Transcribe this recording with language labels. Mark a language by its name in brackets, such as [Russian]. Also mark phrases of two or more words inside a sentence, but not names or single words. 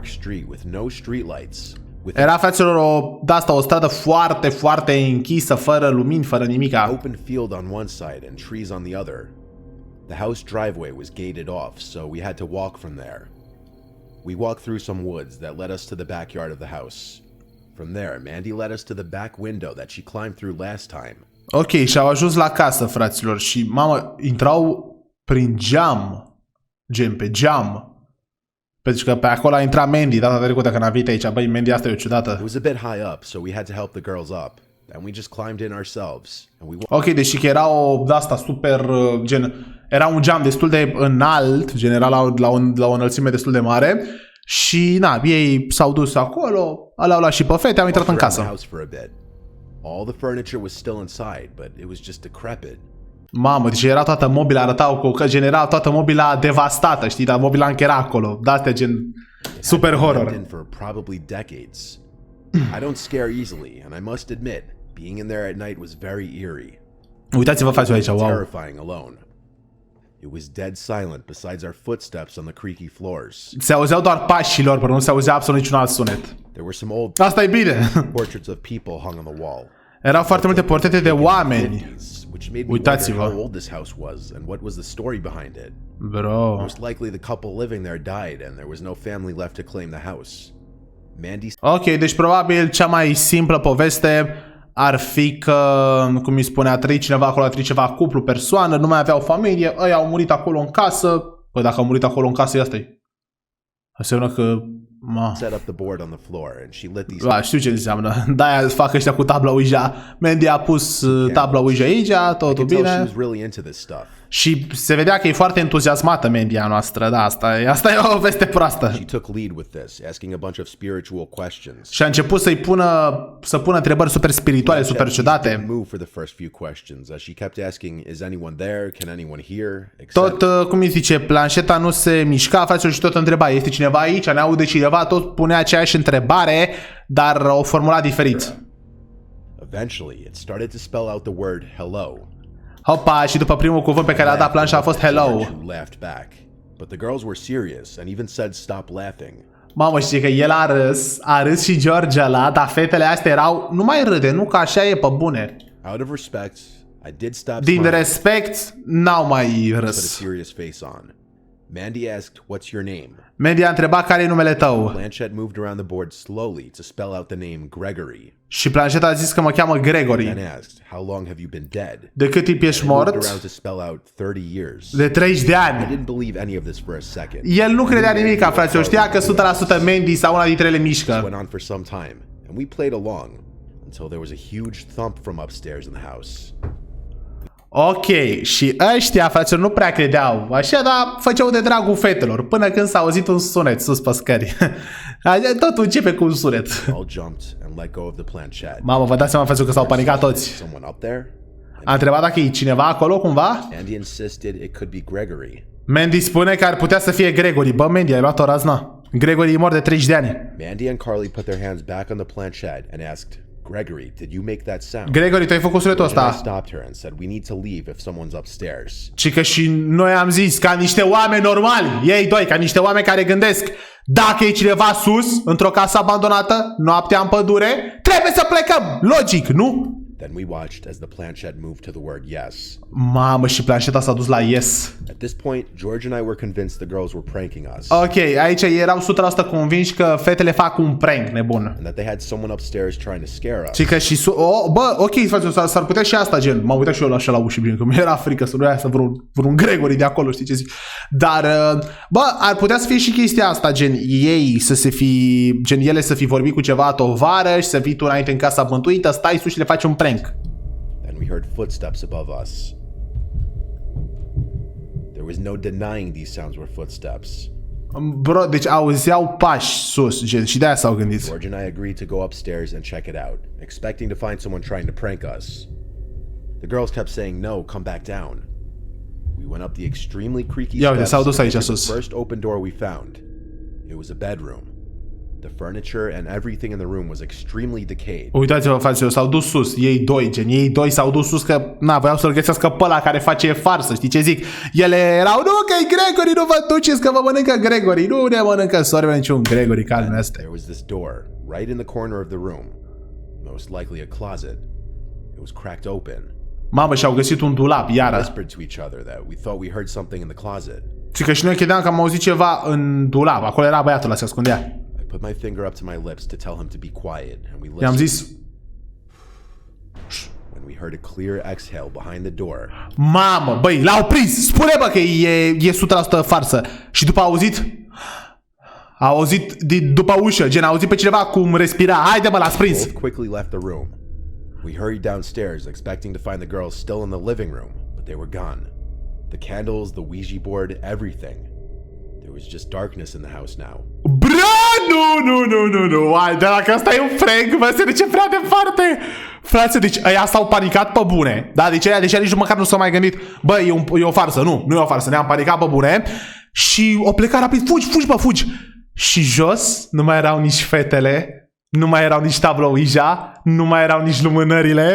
[Romanian] Era, fraților, o stradă foarte, foarte închisă, fără lumini, fără nimica. [English] Open field on one side and trees on the other. The house driveway was gated off, so we had to walk from there. We walked through some woods that led us to the backyard of the house. From there, Mandy led us to the back window that she climbed through last time. [Romanian] Ok, și au ajuns la casă, fraților, și, mamă, intrau prin geam, gen pe geam. Pentru că pe acolo a intrat Mandy data trecută când a venit aici. Băi, Mandy asta e o ciudată. [English] It was a bit high up, so we had to help the girls up. And we just climbed in ourselves. [Romanian] Ok, deși că era o asta super, gen, era un geam destul de înalt, gen era la o înălțime destul de mare. Și, na, ei s-au dus acolo, le-au luat și pe fete, am intrat în casă. [English] All the furniture was still inside, but it was just decrepit. [Romanian] Mamă, deci era toată mobila, arătau că gen era toată mobila devastată, știi, dar mobila încă era acolo. De-astea gen super horror. [English] I don't scare easily, and I must admit, being in there at night was very eerie. [Romanian] Uitați-vă față aici, wow. [English] Terrifying alone. It was dead silent besides our footsteps on the creaky floors. [Romanian] Se auzeau doar pașii lor, până nu se auzea absolut niciun alt sunet. [English] There were some old [Romanian] Asta e bine. [English] Portraits of people hung on the wall. [Romanian] Erau foarte multe portrete de oameni. Uitați-vă. [English] How old this house was and what was the story behind it. Bro. Most likely the couple living there died and there was no family left to claim the house. Mandy. [Romanian] Ok, deci probabil cea mai simplă poveste ar fi că, cum îi spune, a trăit cineva acolo, a trăit ceva cuplu, persoană, nu mai aveau familie, ăia au murit acolo în casă. Păi dacă au murit acolo în casă, asta-i. Înseamnă că... știu ce înseamnă. De-aia fac ăștia cu tabla Ouija. Mandy a pus tabla Ouija aici, totul bine. Și se vedea că e foarte entuziasmată media noastră, da, asta e o veste proastă. [English] She took lead with this, asking a bunch of spiritual questions. [Romanian] Și a început să pună întrebări super spirituale, super ciudate. [English] Move for the first few questions, as she kept asking, is anyone there? Can anyone hear? [Romanian] Tot, cum îi zice, planșeta nu se mișca, fraților, și tot întreba, este cineva aici, ne aude cineva, tot punea aceeași întrebare, dar o formula diferit. [English] Eventually, it started to spell out the word hello. [Romanian] Hopa, și după primul cuvânt pe care l-a dat planșa a fost hello. [English] Laughed back, but the girls were serious and even said stop laughing. [Romanian] Mamă, știi că el a râs și George ăla, dar fetele astea erau, nu mai râde, nu, că așa e pe bune. [English] Out of respect, I did stop. [Romanian] Din respect, n-au mai râs. [English] Put a serious face on. Mandy asked, "What's your name?" [Romanian] Mandy a întrebat care e numele tău. [English] Planchette moved around the board slowly to spell out the name Gregory. [Romanian] Și planșeta a zis că mă cheamă Gregory. [English] Then asked, "How long have you been dead?" [Romanian] De cât timp ești [English] Moved [Romanian] mort? [English] around to spell out 30 years. [Romanian] De 30 de [English] I [Romanian] ani. [English] didn't believe any of this for a second. [Romanian] El nu credea nimic, fraților. Știa că 100% Mandy sau una dintre ele mișcă. [English] Went on for some time, and we played along until there was a huge thump from upstairs in the house. [Romanian] Ok, și ăștia, fraților, nu prea credeau așa, dar făceau de dragul fetelor, până când s-a auzit un sunet sus pe scări. Totul începe cu un sunet. [English] All jumped and let go of the planchette. [Romanian] Mamă, vă dați seama, fraților, că s-au panicat toți. [English] Someone up there? [Romanian] A întrebat dacă e cineva acolo, cumva? [English] Andy insisted it could be Gregory. [Romanian] Mandy spune că ar putea să fie Gregory. Bă, Mandy, ai luat o razna. Gregory e mort de 30 de ani. [English] Mandy and Carly put their hands back on the planchette and asked, "Gregory, did you make that sound?" [Romanian] Gregory, tu ai făcut sunetul [English] I [Romanian] ăsta. [English] stopped her and said, "We need to leave if someone's upstairs." [Romanian] Și că și noi am zis, ca niște oameni normali, ei doi, ca niște oameni care gândesc, dacă e cineva sus, într-o casă abandonată, noaptea în pădure, trebuie să plecăm. Logic, nu? [English] Then we watched as the planchette moved to the word yes. [Romanian] Mamă, și planșeta s-a dus la yes. [English] At this point, George and I were convinced the girls were pranking us. [Romanian] Ok, aici erau 100% convinși că fetele fac un prank nebun. [English] And that they had someone upstairs trying to scare us. [Romanian] Și că și... bă, ok, s-ar putea și asta, gen. M-am uitat și eu așa la uși, bine, că mi-era frică să nu iasă vreun Gregory de acolo, știi ce zic? Dar, bă, ar putea să fie și chestia asta, gen, ei să se fi... Gen, ele să fi vorbit cu ceva tovară și să fii tu înainte în casa bântuită, stai sus și le faci un prank. [English] Then we heard footsteps above us. There was no denying these sounds were footsteps. [Romanian] Bro, deci auzeau pași sus, gen, și de-aia s-au gândit. [English] George and I agreed to go upstairs and check it out, expecting to find someone trying to prank us. The girls kept saying, "No, come back down." We went up the extremely creaky [Romanian] Ia uite, [English] steps [Romanian] s-au dus aici [English] and entered [Romanian] sus. [English] the first open door we found. It was a bedroom. The furniture and everything in the room was extremely decayed. [Romanian] Uitați-vă, fraților, s-au dus sus, ei doi, gen, ei doi s-au dus sus că, na, voiau să-l găsească pe ăla care face farsă, știi ce zic? Ele erau, nu, că-i Gregory, nu vă duceți că vă mănâncă Gregory, nu ne mănâncă sorbe niciun Gregory, calme astea. [English] There was this door, right in the corner of the room. Most likely a closet. It was cracked open. [Romanian] Mamă, și-au găsit un dulap, [English] We [Romanian] iară. [English] whispered to each other that we thought we heard something in the closet. [Romanian] Și că și noi credeam că am auzit ceva în dulap, acolo era băiatul ăla, se ascundea. [English] I put my finger up to my lips to tell him to be quiet, and we [Romanian] I-am [English] listened. [Romanian] zis, [English] When we heard a clear exhale behind the door, [Romanian] mamă, băi, l-au prins, spune bă că e 100% farsă. Și după a auzit după ușă, gen, a auzit pe cineva cum respira, haide mă, l-ați prins. [English] both quickly left the room. We hurried downstairs, expecting to find the girls still in the living room, but they were gone. The candles, the Ouija board, everything. There was just darkness in the house now. [Romanian] Bra, nu, hai, de dacă asta e un prank, mă, se duce prea departe. Frate, deci ăia s-au panicat pe bune, da, deci ăia nici măcar nu s-au mai gândit, bă, e o farsă, nu e o farsă, ne-am panicat pe bune și o plecat rapid, fugi. Și jos nu mai erau nici fetele, nu mai erau nici tabla OUIJA, nu mai erau nici lumânările.